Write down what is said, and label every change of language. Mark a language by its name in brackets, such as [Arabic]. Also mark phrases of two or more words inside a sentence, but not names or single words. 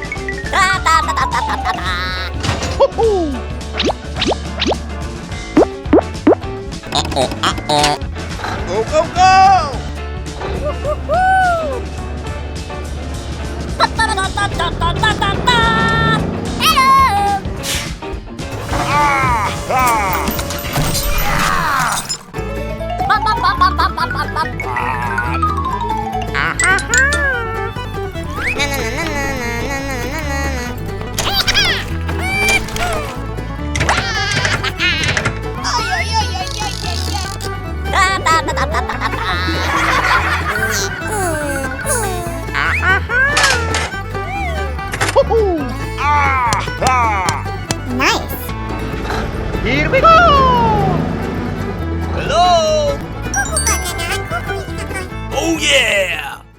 [English] Go, go, go! Hello. Ah! Ah! Bam, bam, bam, bam, bam, bam, bam, bam. Na, na, na, na, na, na, na, na, na, na. Ay, ay, ay, ay, ay, ay, ay. Da, da, da, da, da, da, da, da. Ah! Ah! Nice. Here we go! Hello! Oh yeah!